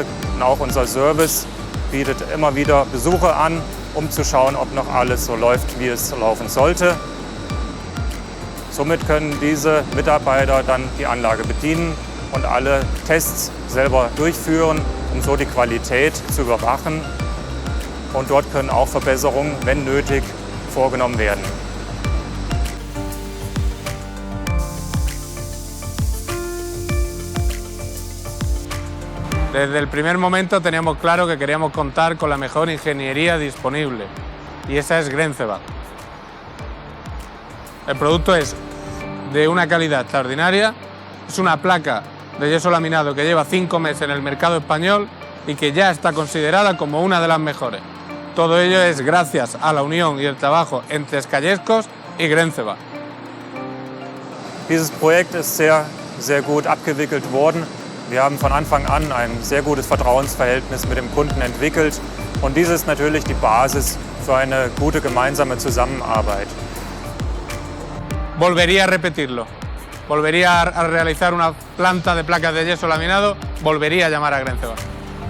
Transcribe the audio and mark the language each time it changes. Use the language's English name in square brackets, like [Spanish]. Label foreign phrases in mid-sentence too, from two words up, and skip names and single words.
[German] Und auch unser Service bietet immer wieder Besuche an, um zu schauen, ob noch alles so läuft, wie es laufen sollte. Somit können diese Mitarbeiter dann die Anlage bedienen und alle Tests selber durchführen, um so die Qualität zu überwachen. Und dort können auch Verbesserungen, wenn nötig, vorgenommen werden. [Spanish] Desde el primer momento teníamos claro que queríamos contar con la mejor ingeniería disponible, y esa es Grenceva. El producto es de una calidad extraordinaria, es una placa de yeso laminado que lleva 5 meses en el mercado español y que ya está considerada como una de las mejores. Todo ello es gracias a la unión y el trabajo entre Escayescos y Grenceva. [German] Dieses Projekt ist sehr gut abgewickelt worden. Wir haben von Anfang an ein sehr gutes Vertrauensverhältnis mit dem Kunden entwickelt und dies ist natürlich die Basis für eine gute gemeinsame Zusammenarbeit. [Spanish] Volvería a repetirlo. Volvería a realizar una planta de placas de yeso laminado, volvería a llamar a Grenceva.